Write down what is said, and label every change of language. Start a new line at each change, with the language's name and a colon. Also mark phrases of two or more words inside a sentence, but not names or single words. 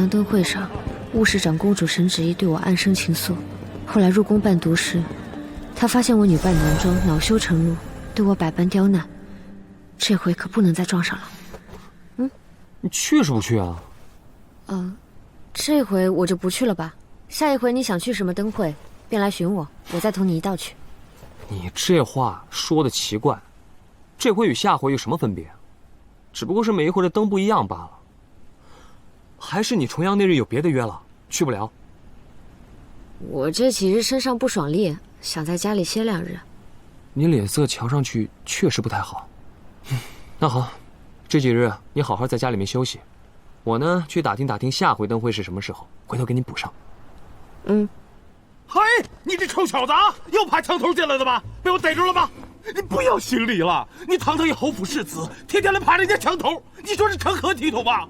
Chinese: 陽燈會上，務使長公主沈芷意對我暗生情愫。後來入宮伴讀時，她發現我女扮男裝，惱羞成怒，對我百般刁難。這回可不能再撞上了。你去是不去啊？這回我就不去了吧。下一回你想去什麼燈會，便來尋我，我再同你一道去。你這話說的奇怪，這回與下回有什麼分別？只不過是每一回的燈不一樣罷了。還是你重陽那日有別的約了，去不了？我這幾日身上不爽利，想在家裡歇2日。你臉色瞧上去確實不太好。那好，這幾日你好好在家裡面休息，我呢去打聽打聽下回燈會是什麼時候，回頭給你補上。嘿，你這臭小子啊，又爬牆頭進來的吧？被我逮住了吧？你不要心理了，你堂堂一侯府世子，天天來爬人家牆頭，你說是成何體統吧？